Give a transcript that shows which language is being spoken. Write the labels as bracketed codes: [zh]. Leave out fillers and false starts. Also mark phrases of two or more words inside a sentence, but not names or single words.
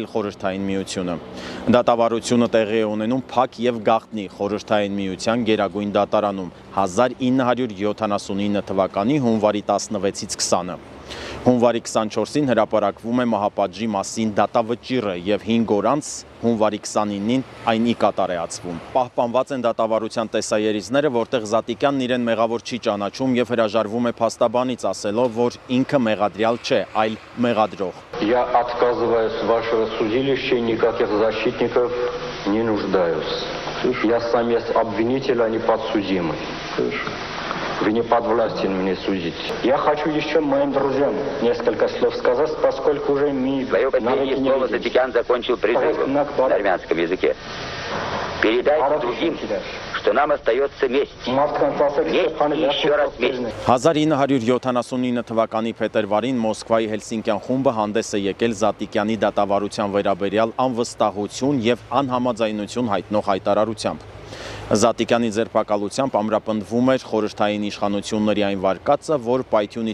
[hy] խորհրդային միությունը։ Դատավարությունը տեղի է ունենում փակ եւ գաղտնի խորհրդային միության գերագույն դատարանում 1979 թվականի հունվարի 16-ից 20-ը։ Հունվարի 24-ին հրապարակվում է մահապատժի մասին դատավճիռը եւ 5 օր անց հունվարի 29-ին այն ի կատար է ածվում։ Պահպանված են դատավարության տեսաերիզները, որտեղ Զատիկյանն իրեն մեղավոր չի ճանաչում եւ հրաժարվում է փաստաբանից, ասելով, որ ինքը մեղադրյալ չէ, այլ մեղադրող։ [ru] Я отказываюсь от вашего судилища, никаких защитников не нуждаюсь. Я сам есть обвинитель, а не подсудимый. Вы не подвластен мне судить. Я хочу еще моим друзьям несколько слов сказать, поскольку уже мы... Свое последнее слово Затикян закончил призывом на армянском языке. Передайте другим, что нам остается месть. Месть и еще раз месть. [hy] 1979 թվականի փետրվարին Մոսկվայի Հելսինկյան խումբը հանդես է եկել Զատիկյանի դատավարության վերաբերյալ անվստահություն եւ անհամաձայնություն հայտնող հայտարարությամբ։ Զատիկյանի ձերբակալությամբ ամրապնդվում էր խորհրդային իշխանությունների այն վարկածը, որ պայթյունի